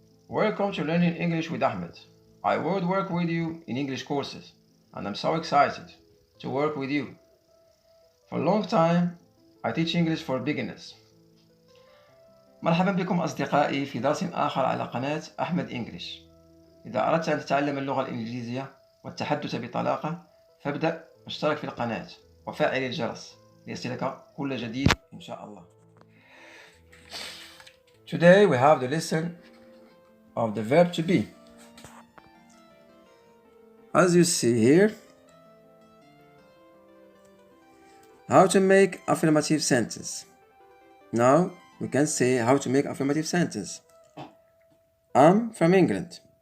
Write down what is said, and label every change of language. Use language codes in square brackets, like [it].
[en] Welcome to Learning English with Ahmed. I would work with you in English courses, and I'm so excited to work with you. For a long time, I teach English for beginners. [ar] مرحبا بكم أصدقائي في درس آخر على قناة أحمد إنجليش. إذا أردت أن تتعلم اللغة الإنجليزية والتحدث بطلاقة، فابدأ اشترك في القناة وفعل الجرس ليصلك كل جديد إن شاء الله. [en] Today we have the lesson of the verb to be. As you see here, how to make affirmative sentence. Now we can say how to make affirmative sentence. I'm from England.